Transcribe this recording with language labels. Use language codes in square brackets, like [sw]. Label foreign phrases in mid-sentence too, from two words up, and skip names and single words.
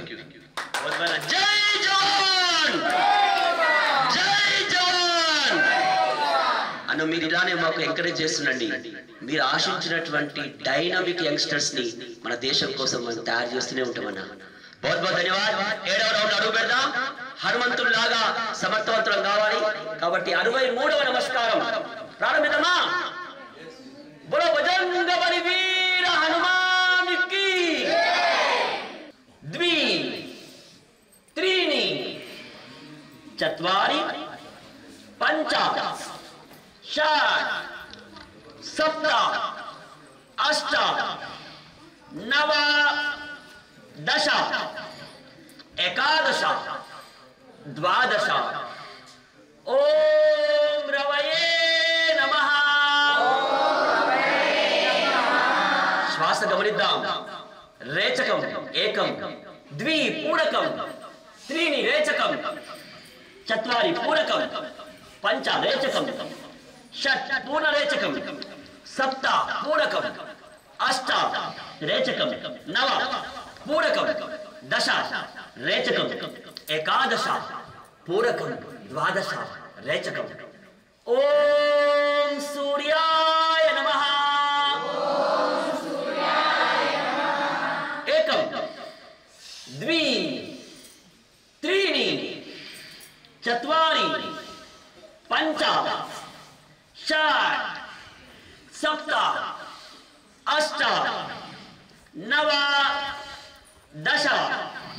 [te] జై జవాన్, జై జవాన్ అన్న మీరు ఇలానే మాకు ఎంకరేజ్ చేస్తుండండి. మీరు ఆశించినటువంటి [en] dynamic youngsters [te] ని మన దేశం కోసం మనం తయారు చేస్తూనే ఉంటామన్నా. बहुत ధన్యవాదాలు. 7వ రౌండ్ అడుగు పెడదాం. హనుమంతుల్లాగా సమర్థవంతులం కావాలి కాబట్టి 63వ నమస్కారం ప్రారంభిద్దామా. [hi] बोलो बजरंग बलिवीर हनुमान की [sa] द्वि, त्रीणि, चत्वारि, पंच, षट्, सप्त, अष्ट, नव, दश, एकादश, द्वादश. ओम रवये नमः. [te] శ్వాస గమనిద్దాం. [sa] రేచకం ఏకం, ద్వి పూరకం, త్రీణి రేచకం, చత్వారి పూరకం, పంచ రేచకం, షట్ పూర్ణ రేచకం, సప్త పూరకం, అష్ట రేచకం, నవ పూరకం, దశ రేచకం, ఏకాదశ పూరకం, ద్వాదశ రేచకం. ఓం సూర్యాయ నమః. द्वि, त्रीणि, चत्वारि, पंच, षट्, सप्त, अष्ट, नव, दश.